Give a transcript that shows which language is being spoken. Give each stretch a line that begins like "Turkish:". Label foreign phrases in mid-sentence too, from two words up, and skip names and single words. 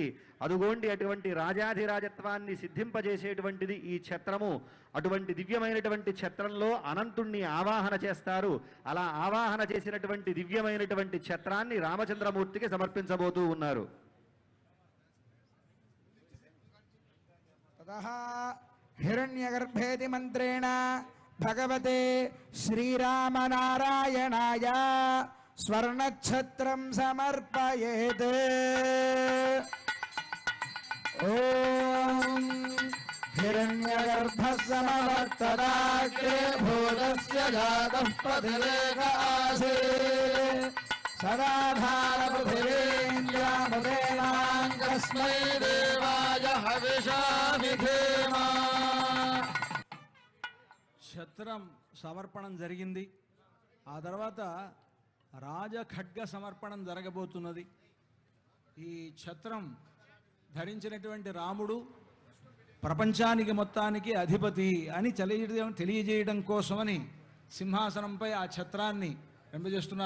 Telugu: అదుగోండి అటువంటి రాజాధిరాజత్వాన్ని సిద్ధింపజేసేటువంటిది ఈ ఛత్రము. అటువంటి దివ్యమైనటువంటి ఛత్రంలో అనంతుణ్ణి ఆవాహన చేస్తారు. అలా ఆవాహన చేసినటువంటి దివ్యమైనటువంటి ఛత్రాన్ని రామచంద్రమూర్తికి సమర్పించబోతూ ఉన్నారు.
Sanskrit: ततः हिरण्यगर्भेति मन्त्रेण भगवते श्रीरामनारायणाय स्वर्णच्छत्रं समर्पयेत्। ॐ हिरण्यगर्भसमवर्तदाग्रे भूतस्य जातः पथिरेक आसीत् सदाधारपृथिवीन्द्रामुदेवाङ्गस्मै देवाय हविषा विधेम।
Telugu: ఛత్రం సమర్పణం జరిగింది. ఆ తర్వాత రాజఖడ్గ సమర్పణం జరగబోతున్నది. ఈ ఛత్రం ధరించినటువంటి రాముడు ప్రపంచానికి మొత్తానికి అధిపతి అని తెలియజేయడం కోసమని సింహాసనంపై ఆ ఛత్రాన్ని వెంబజేస్తున్నారు.